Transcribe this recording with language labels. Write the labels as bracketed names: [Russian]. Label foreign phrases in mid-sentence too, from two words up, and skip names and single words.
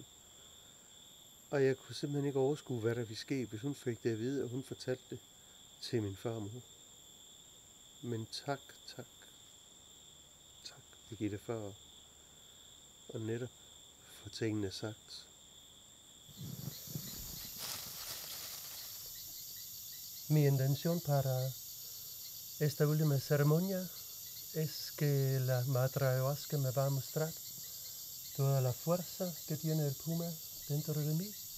[Danish] Og jeg kunne simpelthen ikke overskue, hvad der ville ske, hvis hun fik det at vide, og hun fortalte det til min far og mor. Men tak, Birgitte, for at netop få tingene sagt. [Spanish] Mi intención para esta última ceremonia es que la madre ayahuasca me va a mostrar toda la fuerza que tiene el puma dentro de mí.